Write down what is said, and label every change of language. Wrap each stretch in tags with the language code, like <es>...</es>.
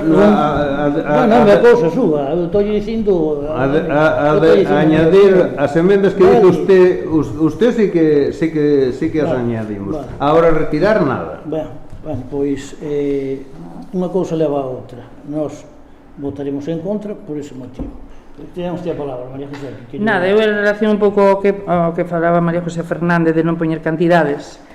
<gl>Non é cousa súa, eu estou dicindo...</gl> <es>Añadir as emendas que dice usted sí que as añadimos. Ahora retirar nada.</es> <gl>Ben, pois unha cousa leva a outra. Nós votaremos en contra por ese motivo. Tenemos a palabra, María José. Nada, eu en relación un pouco ao que falaba María José Fernández de non poñer cantidades.</gl>